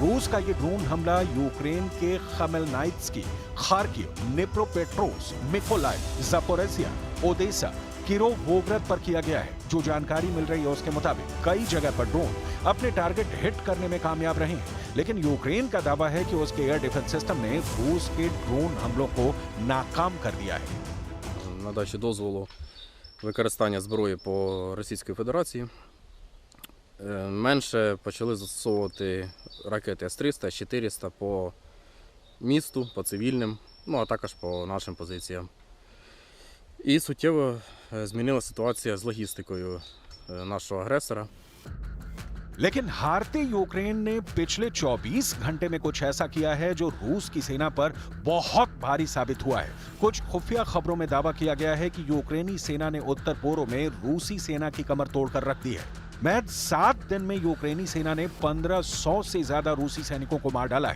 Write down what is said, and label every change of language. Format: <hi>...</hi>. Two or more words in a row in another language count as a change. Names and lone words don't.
<hi>रूस का ये ड्रोन हमला यूक्रेन के खमेलनाइत्स्की, खार्किव, निप्रोपेट्रोव्स्क, मिकोलाइव, ज़ापोरिज़िया, ओडेसा, किरोवोग्रद पर किया गया है। जो जानकारी मिल रही है उसके मुताबिक कई जगह पर ड्रोन अपने टारगेट हिट करने में कामयाब रहे हैं, लेकिन यूक्रेन का दावा है कि उसके</hi> <en>air defence system</en> <hi>ने रूस के ड्रोन हमलों को नाकाम कर दिया है।</hi> <uk>Надачі дозволу використання зброї по Російській Федерації менше почали застосовувати ракети С-300, С-400 по місту, по цивільним, ну а також по нашим позиціям. І суттєво змінила ситуація з логістикою нашого агресора.</uk> <hi>लेकिन हारते यूक्रेन ने पिछले 24 घंटे में कुछ ऐसा किया है जो रूस की सेना पर बहुत भारी साबित हुआ है। कुछ खुफिया खबरों में दावा किया गया है कि यूक्रेनी सेना ने उत्तर पूर्व में रूसी सेना की कमर तोड़कर रख दी है। महज 7 दिन में यूक्रेनी सेना ने 1500 से ज्यादा रूसी सैनिकों को मार डाला है।</hi>